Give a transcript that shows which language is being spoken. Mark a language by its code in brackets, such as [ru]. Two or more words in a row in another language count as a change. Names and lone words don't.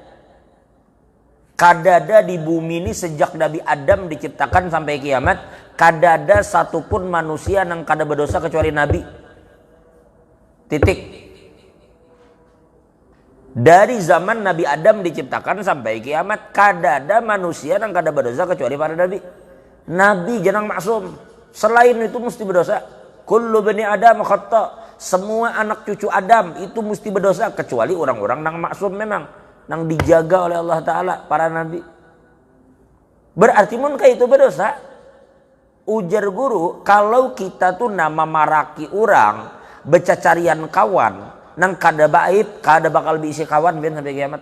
[bjn] Kadada di bumi ini sejak Nabi Adam diciptakan sampai kiamat, kadada satupun manusia nang kada berdosa kecuali Nabi. Titik. Dari zaman Nabi Adam diciptakan sampai kiamat, kadada manusia nang kada berdosa kecuali para nabi. Nabi jangan maksum. Selain itu mesti berdosa. [ar] كل بني آدم خطاء. [bjn] Semua anak cucu Adam itu mesti berdosa kecuali orang-orang nang maksum memang, nang dijaga oleh Allah Ta'ala, para nabi. Berarti mun kayak itu berdosa. Ujar guru, kalau kita tuh nama maraki orang, becacarian kawan, nang kada baib, kada bakal diisi kawan ben sampai kiamat.